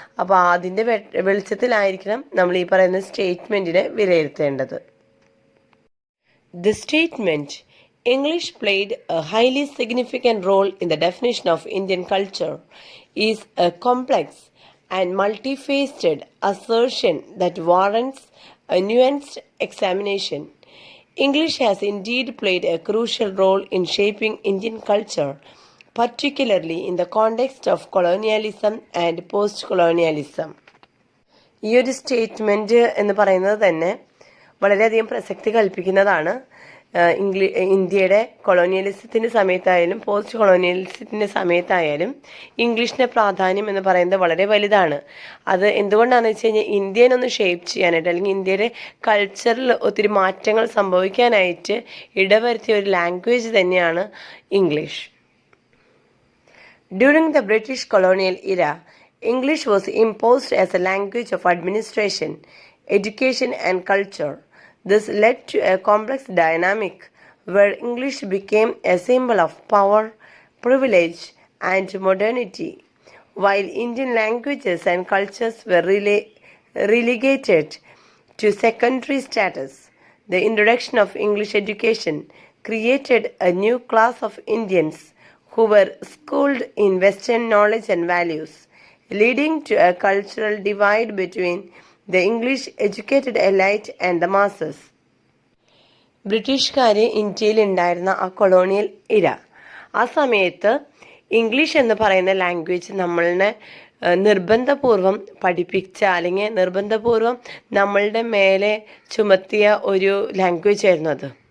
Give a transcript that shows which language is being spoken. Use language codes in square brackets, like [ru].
[ml] അപ്പോൾ അതിൻ്റെ വെളിച്ചത്തിലായിരിക്കണം നമ്മൾ ഈ പറയുന്ന സ്റ്റേറ്റ്മെൻറ്റിനെ വിലയിരുത്തേണ്ടത്. [en] The statement, English played a highly significant role in the definition of Indian culture, is a complex and multifaceted assertion that warrants a nuanced examination. English has indeed played a crucial role in shaping Indian culture, particularly in the context of colonialism and post-colonialism. [ml] ഈ ഒരു statement എന്ന് പറയുന്നത് തന്നെ വളരെയധികം പ്രസക്തി കൽപ്പിക്കുന്നതാണ്. ഇന്ത്യയുടെ കൊളോണിയലിസത്തിൻ്റെ സമയത്തായാലും post കൊളോണിയലിസത്തിൻ്റെ സമയത്തായാലും ഇംഗ്ലീഷിൻ്റെ പ്രാധാന്യം എന്ന് പറയുന്നത് വളരെ വലുതാണ്. അത് എന്തുകൊണ്ടാണെന്ന് വെച്ച് കഴിഞ്ഞാൽ ഇന്ത്യനൊന്ന് ഷേപ്പ് ചെയ്യാനായിട്ട് അല്ലെങ്കിൽ ഇന്ത്യയുടെ കൾച്ചറിൽ ഒത്തിരി മാറ്റങ്ങൾ സംഭവിക്കാനായിട്ട് ഇടവരുത്തിയ ഒരു ലാംഗ്വേജ് തന്നെയാണ് English. [en] During the British colonial era, English was imposed as a language of administration, education and culture. This led to a complex dynamic where English became a symbol of power, privilege, and modernity, while Indian languages and cultures were relegated to secondary status. The introduction of English education created a new class of Indians who were schooled in Western knowledge and values, leading to a cultural divide between the English educated elite and the masses. [ml] ബ്രിട്ടീഷുകാർ ഇന്ത്യയിൽ ഉണ്ടായിരുന്ന ആ colonial ഇര, ആ സമയത്ത് English എന്ന് പറയുന്ന language നമ്മളെ നിർബന്ധപൂർവം പഠിപ്പിച്ച അല്ലെങ്കിൽ നിർബന്ധപൂർവം നമ്മളുടെ മേലെ ചുമത്തിയ ഒരു ലാംഗ്വേജ് ആയിരുന്നു അത്.